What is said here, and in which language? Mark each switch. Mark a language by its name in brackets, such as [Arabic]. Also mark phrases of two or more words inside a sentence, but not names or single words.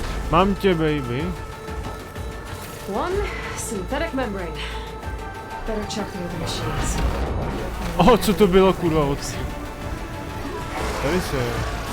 [Czech] Mám tě, baby. [English] One synthetic membrane. Better check the other machines. [Czech] Co to bylo, kurva, od... Tady se je.